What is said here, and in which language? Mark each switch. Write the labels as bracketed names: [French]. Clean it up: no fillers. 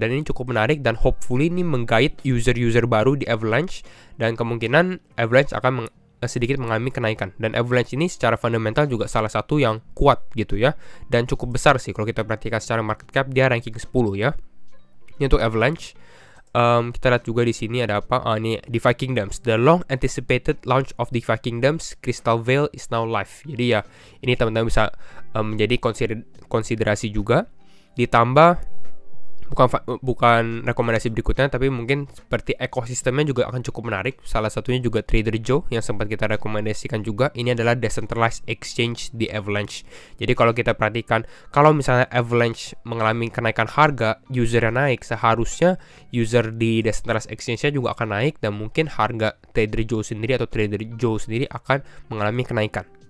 [Indonesian] Dan ini cukup menarik dan hopefully ini menggait user-user baru di Avalanche. Dan kemungkinan Avalanche akan sedikit mengalami kenaikan. Dan Avalanche ini secara fundamental juga salah satu yang kuat gitu ya, dan cukup besar sih kalau kita perhatikan secara market cap, dia ranking 10 ya. Ini untuk Avalanche. Kita lihat juga di sini ada apa? Ini DeFi Kingdoms. [English] The long anticipated launch of DeFi Kingdoms Crystal Veil is now live. [Indonesian] Jadi ya ini teman-teman bisa menjadi konsiderasi juga. Ditambah bukan rekomendasi berikutnya, tapi mungkin seperti ekosistemnya juga akan cukup menarik. Salah satunya juga Trader Joe yang sempat kita rekomendasikan juga. Ini adalah decentralized exchange di Avalanche. Jadi kalau kita perhatikan, kalau misalnya Avalanche mengalami kenaikan harga, usernya naik, seharusnya user di decentralized exchange-nya juga akan naik, dan mungkin harga Trader Joe sendiri atau Trader Joe sendiri akan mengalami kenaikan.